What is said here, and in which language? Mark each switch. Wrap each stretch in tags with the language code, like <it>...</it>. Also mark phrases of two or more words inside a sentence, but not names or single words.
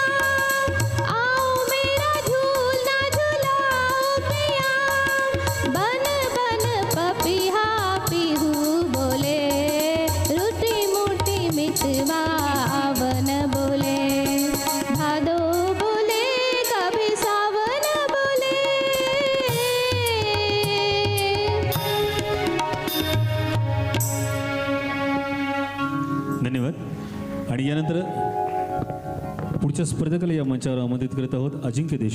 <hi>आओ मेरा झूलना झुलाओ पिया, बन बन पपिहा पीहू बोले। रूठी मूठी मितवावन बोले, भादो बोले कभी सावन बोले।</hi> <mr>धन्यवाद. आणि यानंतर पुढच्या स्पर्धकाला या मंचावर आमंत्रित करत आहोत अजिंक्य देशमुख.</mr>